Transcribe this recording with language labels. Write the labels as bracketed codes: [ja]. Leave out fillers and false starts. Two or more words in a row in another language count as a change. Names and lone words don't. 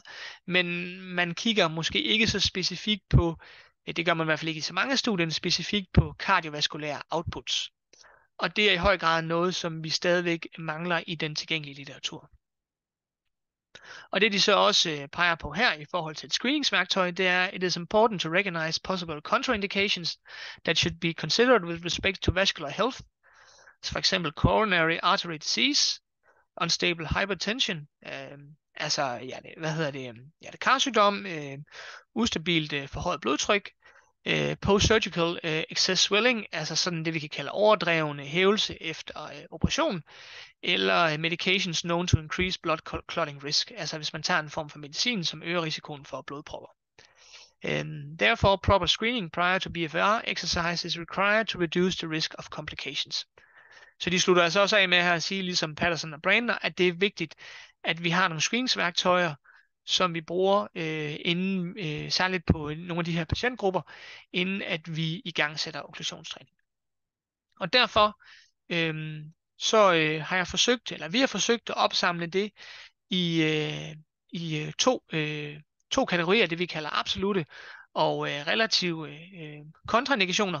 [da] Men man kigger måske ikke så specifikt på, det gør man i hvert fald ikke i så mange studier, specifikt på kardiovaskulære outputs. Og det er i høj grad noget, som vi stadigvæk mangler i den tilgængelige litteratur. Og det de så også peger på her i forhold til et screeningsværktøj, det er, [en] it is important to recognize possible contraindications that should be considered with respect to vascular health. [da] Så for eksempel [en] coronary artery disease, unstable hypertension, [da] hjertekarsygdom, ustabilt forhøjet blodtryk, [en] post-surgical excess swelling, [da] altså sådan det vi kan kalde overdrevne hævelse efter operation, eller [en] medications known to increase blood clotting risk, [da] altså hvis man tager en form for medicin, som øger risikoen for blodpropper. [en] Therefore, proper screening prior to BFR exercise is required to reduce the risk of complications. [da] Så de slutter altså også af med her at sige, ligesom Patterson og Brandner, at det er vigtigt, at vi har nogle screeningsværktøjer, som vi bruger særligt på nogle af de her patientgrupper, inden at vi i gang sætter okklusionstræning. Og derfor har jeg forsøgt, eller vi har forsøgt at opsamle det i to kategorier, det vi kalder absolute og relative kontraindikationer.